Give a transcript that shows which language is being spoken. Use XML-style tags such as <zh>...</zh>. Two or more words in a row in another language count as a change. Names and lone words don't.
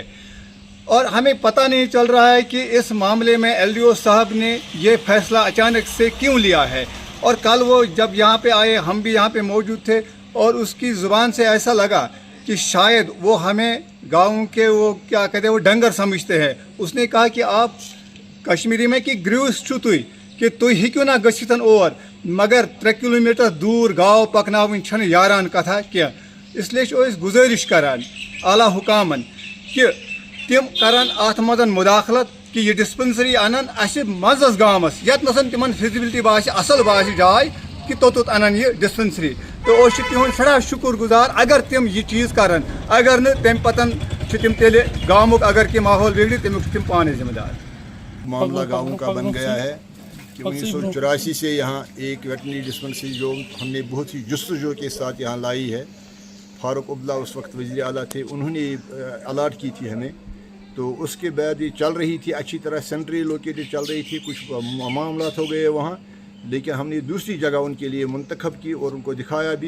<ur>اور ہمیں پتہ نہیں چل رہا ہے کہ اس معاملے میں LDO صاحب نے یہ فیصلہ اچانک سے کیوں لیا ہے. اور کل وہ جب یہاں پہ آئے ہم بھی یہاں پہ موجود تھے اور اس کی زبان سے ایسا لگا کہ شاید وہ ہمیں گاؤں کے وہ کیا کہتے ہیں وہ ڈنگر سمجھتے ہیں. اس نے کہا کہ آپ کشمیری میں کہ</ur> <ks>گریوس چھو تُہۍ کہ تُہۍ ہیٚکِو نا گٔژھِتھ</ks> <ur>اور مگر</ur> <ks>3 کلومیٹر دور گاو پکناوٕنۍ چھنہٕ یاران کتھا کینٛہہ.</ks> <ur>اس لیے</ur> <ks>چھِ أسۍ گُزٲرِش کران اعلیٰ حُکامن کہ تِم کرن اتھ منٛز مداخلت کہ یہ ڈسپنسری انن اسہِ منٛزس گامس یتنس تمن فیزبلٹی باسہِ اصل باسہِ جاے کہ توٚت انن یہ ڈسپنسری. تو أسۍ چھِ تِہُنٛد سٮ۪ٹھاہ شُکر گُزار اگر تِم یہ چیٖز کرن, اگر نہٕ تمہِ پتن چھِ تِم تیٚلہِ گامُک اگر کینٛہہ ماحول بگڑِ تمیُک چھِ تِم پانے ذمہ دار.</ks> <ur>معاملہ گاؤں کا بن گیا ہے کہ 1984 سے یہاں ایک ویٹنری ڈسپنسری جو ہم نے بہت ہی جستجو کے ساتھ یہاں لائی ہے. فاروق عبداللہ اس وقت وزیر اعلیٰ تھے, انہوں نے الاٹ کی تھی ہمیں. تو اس کے بعد یہ چل رہی تھی اچھی طرح,</ur> <en>centrally located</en> <ur>چل رہی تھی, کچھ معاملات ہو گئے وہاں, لیکن ہم نے دوسری جگہ ان کے لیے منتخب کی اور ان کو دکھایا بھی.</ur>